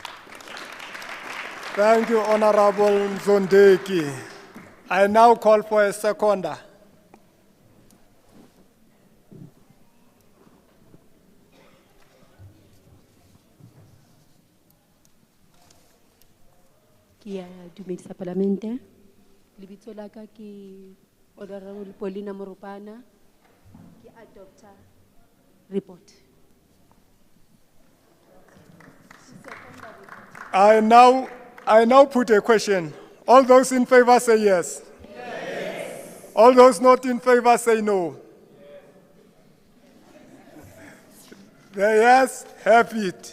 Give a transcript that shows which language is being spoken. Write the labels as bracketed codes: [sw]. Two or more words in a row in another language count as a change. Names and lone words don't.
[en] Thank you, Honorable Mzondeki. I now call for a seconder. [st] Kia dumedisa palamente. Lebitso la ka ke Honorable Paulina Moropana. Ke adopter report. [en] I now put a question. All those in favor say yes. Yes. All those not in favor say no. The yes have it.